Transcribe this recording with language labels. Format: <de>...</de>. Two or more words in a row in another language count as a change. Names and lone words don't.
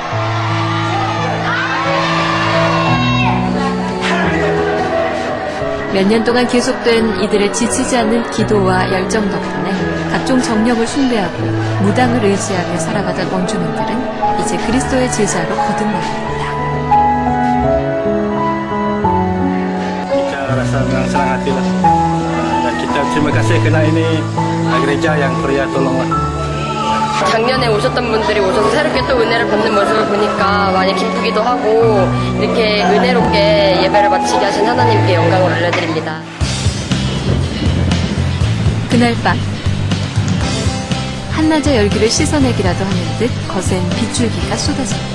<ko>몇 년 동안 계속된 이들의 지치지 않는 기도와 열정 덕분에 각종 정령을 숭배하고 무당을 의지하며 살아가던 원주민들은 이제 그리스도의 제자로 거듭나갑니다.</ko> <ms>Kita rasa senang hati lah. Dan kita terima kasih kerana ini gereja yang pria tolong.</ms> <ko>작년에 오셨던 분들이 오셔서 새롭게 또 은혜를 받는 모습을 보니까 많이 기쁘기도 하고 이렇게 은혜롭게 예배를 마치게 하신 하나님께 영광을 올려드립니다. 그날 밤 한낮의 열기를 씻어내기라도 하는 듯 거센 빗줄기가 쏟아졌다.</ko>